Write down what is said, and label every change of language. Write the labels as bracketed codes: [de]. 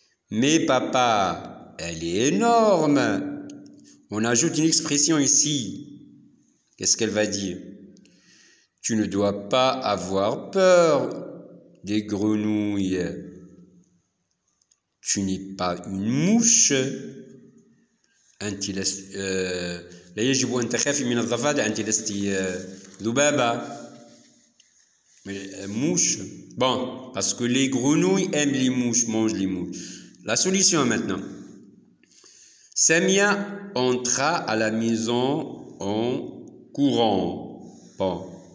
[fr] Mais papa, elle est énorme. On ajoute une expression ici. Qu'est-ce qu'elle va dire? Tu ne dois pas avoir peur des grenouilles. Tu n'es pas une mouche. [ar] أنت لست لا يجب أن تخافي من الضفادع. أنت لست ذبابة. Mouche. [fr] Bon, parce que les grenouilles aiment les mouches, mangent les mouches. La solution maintenant. Samia entra à la maison en courant. Bon.